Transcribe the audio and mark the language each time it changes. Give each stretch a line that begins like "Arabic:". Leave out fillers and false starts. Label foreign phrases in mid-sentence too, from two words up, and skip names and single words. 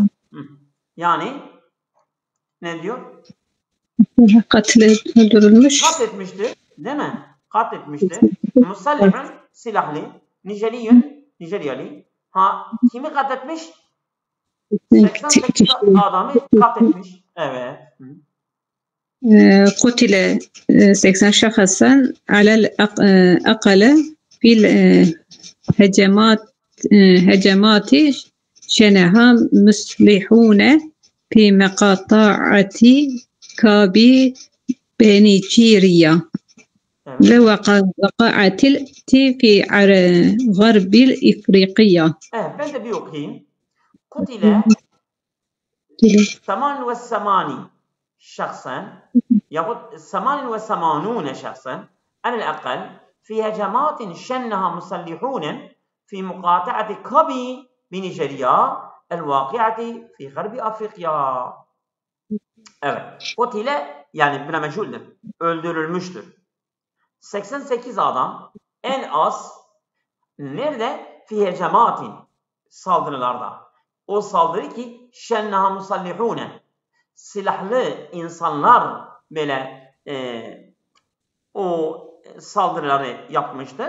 Turkish: Yani ne diyor? Öldürülmüş. Katletmiştir. Değil mi? Katletmiştir. Musallihun silahlı. Nijeryalı. Kimi katletmiş? 88 adamı katletmiş. Evet.
Arabic: قتل 80 شخصا على الأقل في هجمات شنها مسلحون في مقاطعة كابي بنيجيريا وقعت في غرب إفريقيا.
Turkish: Ben de bir okuyayım.
Arabic: قتل 88 شخصا يقول 88 شخصا على الأقل في هجمات شنها مسلحون في مقاطعة كابي بنيجيريا الواقعة في غرب أفريقيا.
Turkish: Evet. Kotile yani buna meçhuldür. Öldürülmüştür. 88 adam en az nerede?
Arabic: في هجمات
Turkish: saldırılarda. O saldırı ki
Arabic: شنها مسلحون
Turkish: silahlı insanlar böyle o saldırıları yapmıştır.